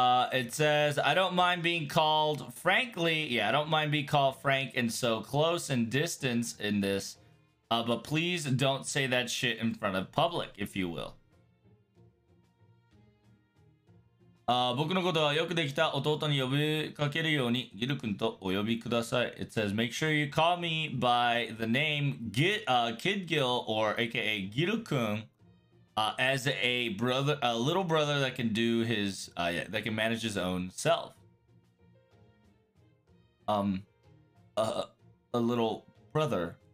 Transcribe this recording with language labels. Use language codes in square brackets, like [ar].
[en] It says, I don't mind being called, frankly, I don't mind being called Frank and so close in distance in this, but please don't say that shit in front of public, if you will. [ja] 僕のことはよくできた弟に呼びかけるようにギル君とお呼びください. [en] It says, make sure you call me by the name Kid Gil, or aka Giru-kun. As a little brother that can do his, that can manage his own self. A little brother.